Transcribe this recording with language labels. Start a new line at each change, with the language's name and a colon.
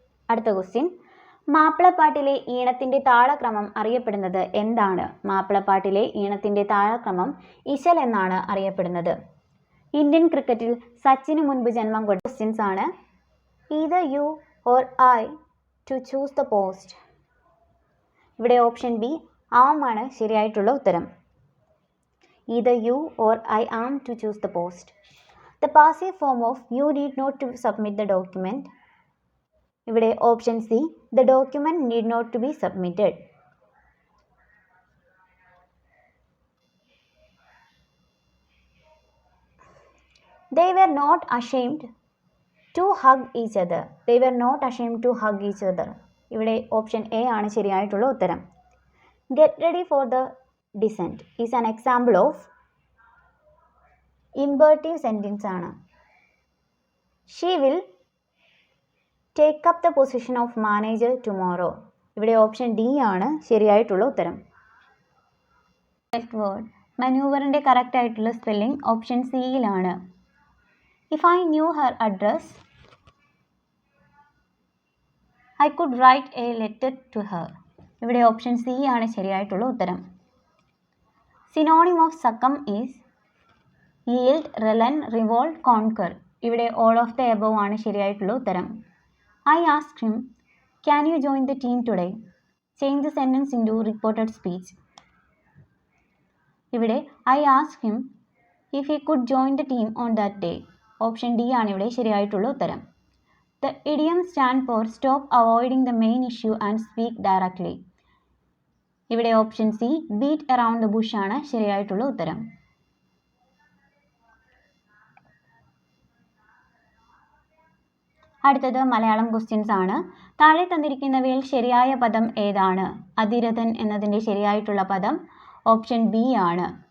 Malayalam: അടുത്ത ക്വസ്റ്റ്യൻ, മാപ്പിളപ്പാട്ടിലെ ഈണത്തിന്റെ താളക്രമം അറിയപ്പെടുന്നത് എന്താണ്? മാപ്പിളപ്പാട്ടിലെ ഈണത്തിന്റെ താളക്രമം ഇശൽ എന്നാണ് അറിയപ്പെടുന്നത്. ഇന്ത്യൻ ക്രിക്കറ്റിൽ സച്ചിന് മുൻപ് ജന്മം കൊണ്ട ക്വസ്റ്റ്യൻസ് ആണ്.
English: Either you or I to choose the post.
Malayalam: ഇവിടെ ഓപ്ഷൻ ബി ആം ആണ് ശരിയായിട്ടുള്ള ഉത്തരം.
English: Either you or I am to choose the post. The passive form of you need not to submit the document.
Malayalam: ഇവിടെ option C
English: the document need not to be submitted. They were not ashamed to hug each other. They were not ashamed to hug each other.
Malayalam: ഇവിടെ option A ആണ് ശരിയായിട്ടുള്ള ഉത്തരം.
English: Get ready for the descent is an example of imperative sentence ആണ്. She will take up the position of manager tomorrow.
Malayalam: ഇവിടെ option D ആണ് ശരിയായിട്ടുള്ള ഉത്തരം. Word maneuverന്റെ correct ആയിട്ടുള്ള spelling option സിയിലാണ്.
English: If I knew her address, I could write a letter to her.
Malayalam: ഇവിടെ option C ആണ് ശരിയായിട്ടുള്ള ഉത്തരം.
English: Synonym of succumb is yield, relent, revolt, conquer.
Malayalam: ഇവിടെ
English: all of the above
Malayalam: ആണ് ശരിയായിട്ടുള്ള ഉത്തരം.
English: I asked him, can you join the team today? Change the sentence into reported speech. ഇവിടെ I asked him if he could join the team on that day.
Malayalam: Option D ആണ് ഇവിടെ ശരിയായിട്ടുള്ള ഉത്തരം.
English: The idiom stand for stop avoiding the main issue and speak directly.
Malayalam: ഇവിടെ option C
English: beat around the bush
Malayalam: ആണ് ശരിയായിട്ടുള്ള ഉത്തരം. അടുത്തത് Malayalam questions ആണ്. താഴെ തന്നിരിക്കുന്നവയിൽ ശരിയായ പദം ഏതാണ്? അതിരഥൻ എന്നതിൻ്റെ ശരിയായിട്ടുള്ള പദം ഓപ്ഷൻ ബി ആണ്.